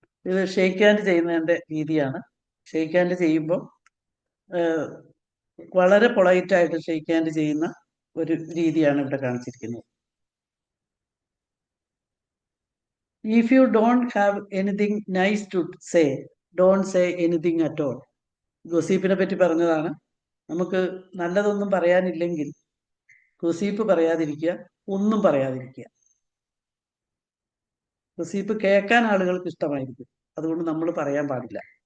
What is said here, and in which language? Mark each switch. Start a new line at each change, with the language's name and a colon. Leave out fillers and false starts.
Malayalam: ഇത് shake hand ചെയ്യുന്നതിൻ്റെ രീതിയാണ്. ഷേക്ക് ഹാൻഡ് ചെയ്യുമ്പോൾ വളരെ പൊളൈറ്റായിട്ട് ഷേക്ക് ഹാൻഡ് ചെയ്യുന്ന ഒരു രീതിയാണ് ഇവിടെ കാണിച്ചിരിക്കുന്നത്.
English: If you don't have anything nice to say, don't say anything at all.
Malayalam: ഗോസിപ്പിനെ പറ്റി പറഞ്ഞതാണ്. നമുക്ക് നല്ലതൊന്നും പറയാനില്ലെങ്കിൽ ഗോസിപ്പ് പറയാതിരിക്കുക, ഒന്നും പറയാതിരിക്കുക. ഗോസിപ്പ് കേൾക്കാൻ ആളുകൾക്ക് ഇഷ്ടമായിരിക്കും, അതുകൊണ്ട് നമ്മൾ പറയാൻ പാടില്ല.